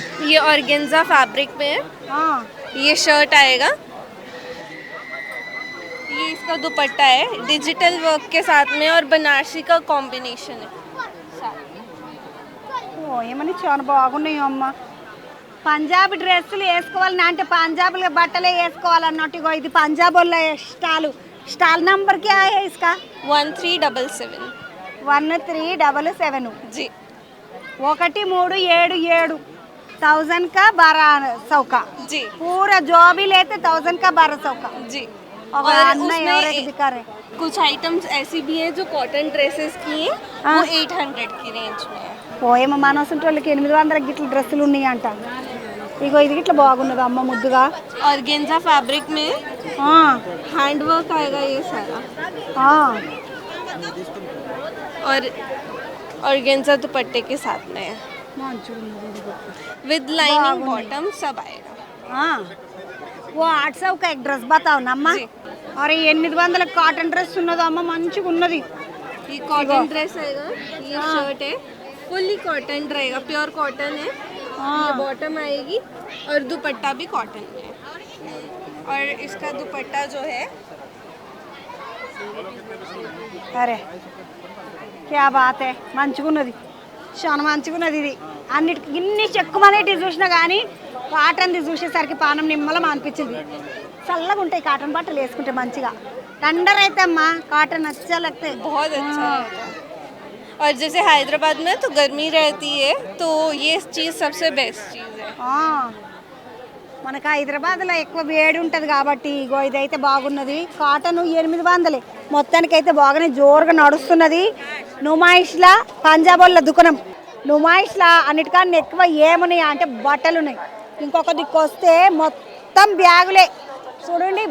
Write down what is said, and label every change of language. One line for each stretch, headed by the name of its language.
Hindi: ये organza fabric में है. ये शर्ट आएगा. ये इसका दुपट्टा है, डिजिटल वर्क के साथ में और बनारसी का कॉम्बिनेशन है.
Telugu: ఓ ఏమని చాలా బాగున్నాయి అమ్మ. పంజాబీ డ్రెస్సులు వేసుకోవాలని అంటే పంజాబీ బట్టలే వేసుకోవాలన్నట్టు. ఇగో ఇది పంజాబ్ వాళ్ళ
Hindi: स्टाल नंबर क्या है इसका? 1377. 1377 जी. 1377 1000 का 1200 का जी. पूरा जो भी लेते 1000 का 1200 का जी. और उसमें दिखा रहे कुछ आइटम्स ऐसी भी हैं जो कॉटन ड्रेसेस की हैं, वो 800 की रेंज में है.
Telugu: పోయేమో మనసుంటే వాళ్ళకి 800 గిట్ల డ్రెస్సులు ఉన్నాయి అంట. ఇగో ఇది గిట్ల బాగున్నది అమ్మ ముద్దుగా.
Hindi: ऑर्गेन्जा फैब्रिक में
Telugu: ఆ,
Hindi: हैंड वर्क आएगा ये सारा
Telugu: ఆ,
Hindi: और ऑर्गेन्जा दुपट्टे के साथ में है
Telugu: మంచిగున్నది ఇది కూడా.
Hindi: विद लाइनिंग बॉटम सब आएगा. हाँ, वो 800 का एक ड्रेस बताओ नम्मा. जी.
Telugu: अरे 800 కాటన్ డ్రెస్ ఉన్నది అమ్మ మంచిగా ఉన్నది.
Hindi: ये कॉटन ड्रेस आएगा. ये शर्ट है फुल्ली कॉटन रहेगा प्योर कॉटन है. ये बॉटम आएगी और दुपट्टा भी कॉटन में है. और इसका दुपट्टा जो है
Telugu: అరే
Hindi: క్యా బాత్ హై
Telugu: మంచిగున్నది చాలా మంచిగున్నది. ఇది అన్నిటికి ఇన్ని చెక్కుమనేటి చూసినా కానీ కాటన్ది చూసేసరికి పానం నిమ్మలం అనిపించింది. చల్లగా ఉంటాయి కాటన్ బట్టలు వేసుకుంటే మంచిగా. టండర్ అయితే అమ్మా కాటన్
Hindi: అచ్చా లగ్తే. बहुत अच्छा रहता है. और जैसे हैदराबाद में तो गर्मी रहती है तो ये चीज़ सबसे बेस्ट चीज़ है.
Telugu: మనకు హైదరాబాద్లో ఎక్కువ వేడి ఉంటుంది కాబట్టి ఇగో ఇదైతే బాగున్నది. కాటన్ 800 మొత్తానికైతే బాగానే జోరుగా నడుస్తున్నది. నుమాయిష్లా పంజాబ్ వాళ్ళ దుకాణం. నుమాయిష్లా అన్నిటికన్నా ఎక్కువ ఏమున్నాయి అంటే బట్టలు ఉన్నాయి. ఇంకొక దిక్కు వస్తే మొత్తం బ్యాగులే చూడండి.